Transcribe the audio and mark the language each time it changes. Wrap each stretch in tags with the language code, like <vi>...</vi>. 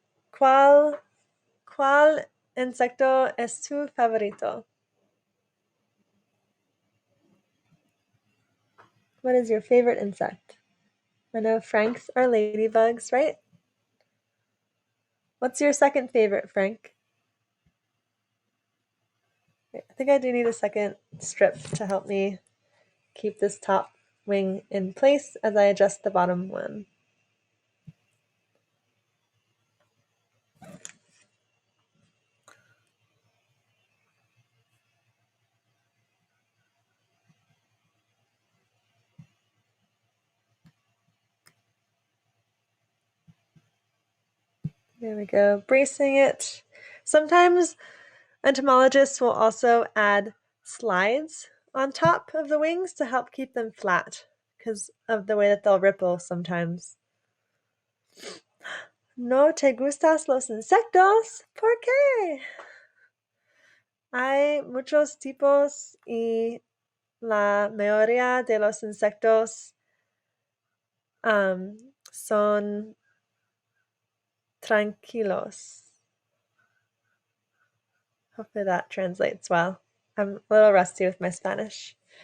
<es>¿Cuál insecto es tu favorito?</es> <en>What is your favorite insect? I know Frank's are ladybugs, right? What's your second favorite, Frank? I think I do need a second strip to help me keep this top wing in place as I adjust the bottom one. There we go, bracing it. Sometimes entomologists will also add slides on top of the wings to help keep them flat because of the way that they'll ripple sometimes.</en> <es>¿No te gustas los insectos? ¿Por qué? Hay muchos tipos y la mayoría de los insectos son tranquilos.</es> <en>Hopefully that translates well. I'm a little rusty with my Spanish.</en>